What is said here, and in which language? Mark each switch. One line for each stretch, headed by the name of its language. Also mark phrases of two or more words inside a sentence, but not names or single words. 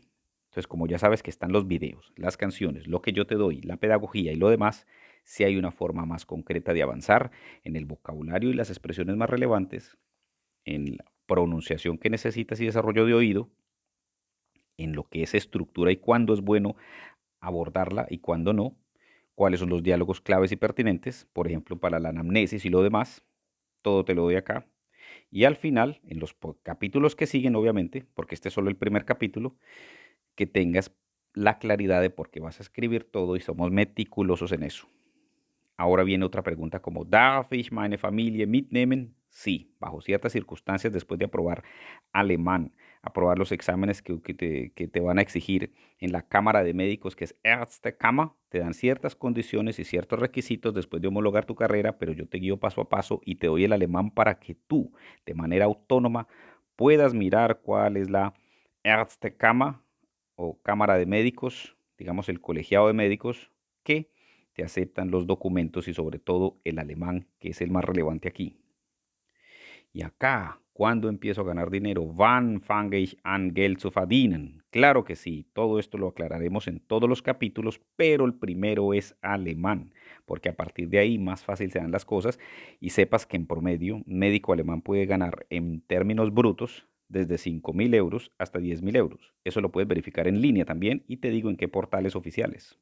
Spanish: Entonces, como ya sabes que están los videos, las canciones, lo que yo te doy, la pedagogía y lo demás, si hay una forma más concreta de avanzar en el vocabulario y las expresiones más relevantes, en la pronunciación que necesitas y desarrollo de oído, en lo que es estructura y cuándo es bueno abordarla y cuándo no, cuáles son los diálogos claves y pertinentes, por ejemplo, para la anamnesis y lo demás, todo te lo doy acá. Y al final, en los capítulos que siguen, obviamente, porque este es solo el primer capítulo, que tengas la claridad de por qué vas a escribir todo y somos meticulosos en eso. Ahora viene otra pregunta como,
German: ¿Darf ich meine Familie mitnehmen?
Spanish: Sí, bajo ciertas circunstancias, después de aprobar alemán, aprobar los exámenes que te van a exigir en la Cámara de Médicos, que es Ärztekammer, te dan ciertas condiciones y ciertos requisitos después de homologar tu carrera, pero yo te guío paso a paso y te doy el alemán para que tú, de manera autónoma, puedas mirar cuál es la Ärztekammer o Cámara de Médicos, digamos el colegiado de médicos, que te aceptan los documentos y sobre todo el alemán, que es el más relevante aquí. Y acá, ¿cuándo empiezo a ganar dinero?
German: Wann fange ich an Geld zu verdienen?
Spanish: Claro que sí, todo esto lo aclararemos en todos los capítulos, pero el primero es alemán, porque a partir de ahí más fácil se dan las cosas y sepas que en promedio un médico alemán puede ganar en términos brutos desde 5.000 euros hasta 10.000 euros. Eso lo puedes verificar en línea también y te digo en qué portales oficiales.